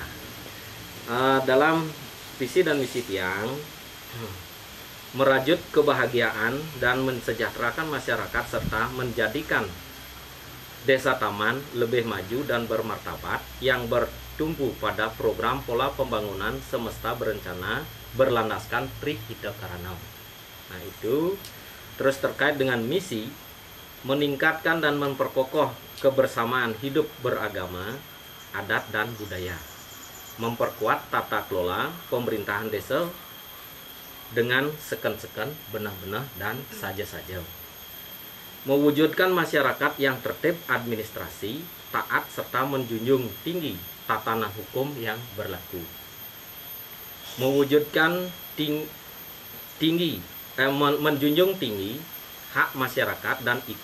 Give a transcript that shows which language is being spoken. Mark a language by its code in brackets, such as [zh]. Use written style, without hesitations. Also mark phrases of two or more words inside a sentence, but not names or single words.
[id] Dalam visi dan misi Tiang, merajut kebahagiaan dan mensejahterakan masyarakat serta menjadikan Desa Taman lebih maju dan bermartabat yang bertumpu pada program pola pembangunan semesta berencana berlandaskan Trihita Karana. Nah, itu. Terus terkait dengan misi, meningkatkan dan memperkokoh kebersamaan hidup beragama, adat dan budaya, memperkuat tata kelola pemerintahan desa dengan seken-seken, benah-benah dan saja-saja, mewujudkan masyarakat yang tertib administrasi, taat serta menjunjung tinggi tatanan hukum yang berlaku, mewujudkan tinggi menjunjung tinggi hak masyarakat dan